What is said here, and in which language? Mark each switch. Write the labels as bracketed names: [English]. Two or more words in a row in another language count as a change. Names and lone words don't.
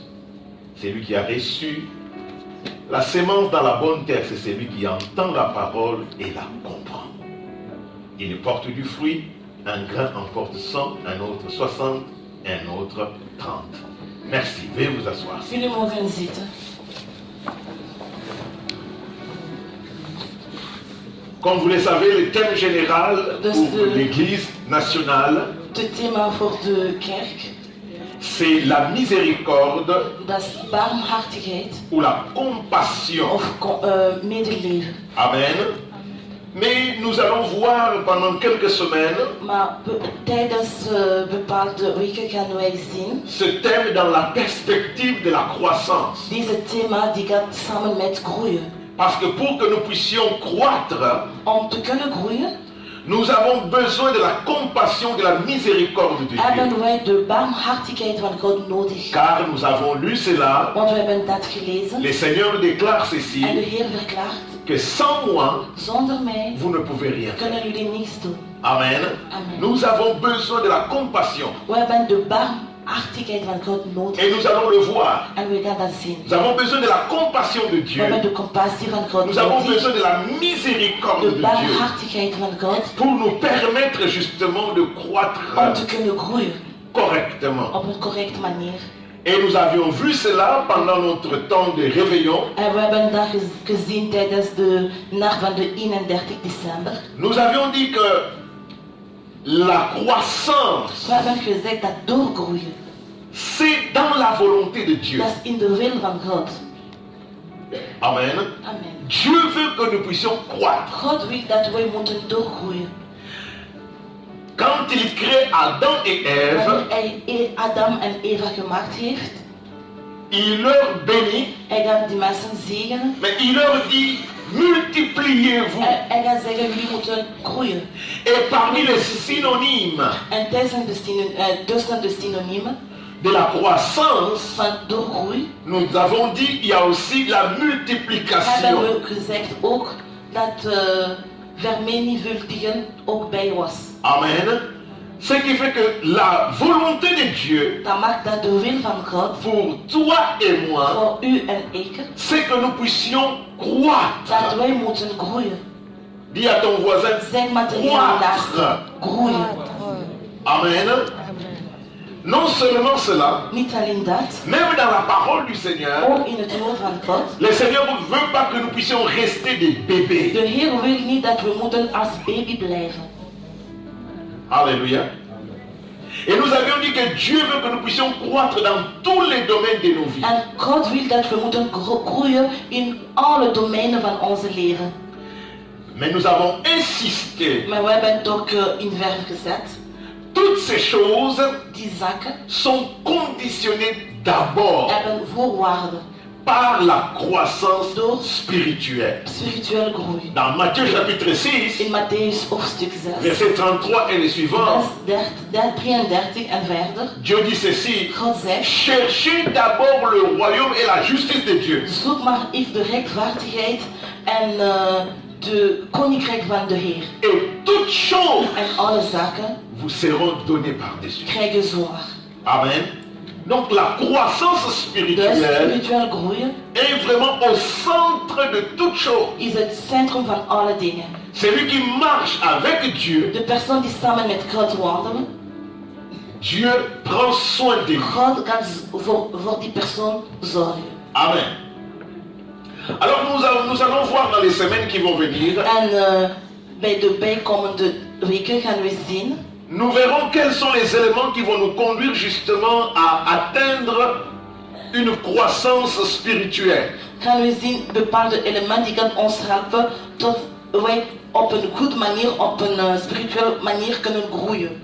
[French] Celui qui a reçu la sémence dans la bonne terre, c'est celui qui entend la parole et la comprend. Il porte du fruit, un grain en porte 100, un autre 60, un autre 30. Merci, veuillez vous asseoir. [Dutch] Jullie mogen zitten. [French] Comme vous le savez, le thème général pour l'Église nationale, [Dutch] Het thema voor de kerk, [French] c'est la miséricorde [Dutch] dat is barmhartigheid [French] ou la compassion. [Dutch] of medeleven. [French] Amen. Mais nous allons voir pendant quelques semaines [Dutch] Maar tijdens bepaalde weken gaan wij zien [French] ce thème dans la perspective de la croissance. [Dutch] deze thema die gaat samen met groeien. [French] Parce que pour que nous puissions croître, [Dutch] Om te kunnen groeien, [French] Nous avons besoin de la compassion, de la miséricorde de Dieu. [Dutch] hebben wij de barmhartigheid van God nodig. [French] Car nous avons lu cela. [Dutch] Want we hebben dat gelezen. [French] Le Seigneur déclare [Dutch] En de [French] ceci, [Dutch] Heer verklaart, [French] que sans moi, [Dutch] zonder mij [French] vous ne pouvez rien faire. [Dutch] kunnen jullie niets doen. [French] Amen. [Dutch] Amen. [French] Nous avons besoin de la compassion. [Dutch] We hebben de barmhartigheid van God nodig. [French] Et nous allons le voir. [Dutch] En we gaan dat zien. [French] Nous avons besoin de la compassion de [Dutch] We [French] Dieu. [Dutch] hebben de compassie van God [French] Nous avons [Dutch] nodig. [French] besoin de la miséricorde [Dutch] De [French] de Dieu. [Dutch] barmhartigheid van God. [French] Pour nous permettre justement de croître [Dutch] Om te kunnen groeien [French] correctement. [Dutch] op een correcte manier. [French] Et nous avions vu cela pendant notre temps de réveillon. [Dutch] En we hebben dat gezien tijdens de nacht van de 31 december. [French] Nous avions dit que la croissance, [Dutch] We hebben gezegd dat doorgroeien, [French] c'est dans la volonté de Dieu. [Dutch] dat is in de wil van God. [French] Amen. [Dutch] Amen. [French] Dieu veut que nous puissions croître. [Dutch] God wil dat wij moeten doorgroeien. [French] Quand il crée Adam et Ève, [Dutch] Wanneer hij Adam en Eva gemaakt heeft, [French] il leur bénit, [Dutch] hij gaat die mensen zegenen. [French] mais il leur dit, multipliez-vous. [Dutch] Hij gaat zeggen, jullie moeten groeien. [French] Et parmi les synonymes [Dutch] En tussen de synoniemen [French] de la croissance, [Dutch] van doorgroei [French] nous avons dit, il y a aussi la [Dutch] hebben [French] multiplication. [Dutch] we gezegd ook dat vermenigvuldigen ook bij was. [French] Amen. Ce qui fait que la volonté de Dieu [Dutch] Dat maakt dat de wil van God [French] pour toi et moi, [Dutch] voor u en ik, [French] c'est que nous puissions croître. [Dutch] dat wij moeten groeien. [French] Dis à ton voisin, [Dutch] Zeg maar tegen je naaste, [French] croître. [Dutch] groeien. [French] Amen. Non seulement cela, [Dutch] Niet alleen dat, [French] même dans la parole du Seigneur, [Dutch] ook in het woord van God. [French] le Seigneur ne veut pas que nous puissions rester des bébés. [Dutch] De Heer wil niet dat we moeten als baby blijven. [French] Alléluia. Et nous avions dit que Dieu veut que nous puissions croître dans tous les domaines de nos vies. [Dutch] En God wil dat we moeten groeien in alle domeinen van onze leven. [French] Mais nous avons insisté. [Dutch] Maar we hebben het ook in verf gezet. [French] Toutes ces choses [Dutch] Die zaken [French] sont conditionnées d'abord [Dutch] hebben voorwaarden. [French] par la croissance [Dutch] Door [French] spirituelle. [Dutch] spirituele groei. [French] Dans Matthieu chapitre 6, [Dutch] In Matthäus hoofdstuk 6, [French] verset 33 et les suivants, [Dutch] vers 33 en verder. [French] Dieu dit ceci, [Dutch] God zegt, [French] cherchez d'abord le royaume et la justice de Dieu. [Dutch] zoek maar eerst de rechtvaardigheid en de koninkrijk van de Heer. [French] Et toutes choses [Dutch] En alle zaken [French] vous seront données par-dessus. [Dutch] krijgen zwaar. [French] Amen. Donc la croissance [Dutch] Dus [French] spirituelle [Dutch] spiritueel groeien [French] est vraiment au centre de toutes choses. [Dutch] is het centrum van alle dingen. [French] Celui qui marche avec Dieu, [Dutch] De persoon die samen met God wandelen, [French] Dieu prend soin de lui. [Dutch] God gaat voor die persoon zorgen. [French] Amen. Alors nous allons voir dans les semaines qui vont venir, [Dutch] En bij de bijkomende weken gaan we zien, [French] nous verrons quels sont les éléments qui vont nous conduire justement à atteindre une croissance spirituelle. [Dutch] gaan we zien bepaalde elementen die gaan ons helpen tot wij op een goede manier, op een spirituele manier kunnen groeien.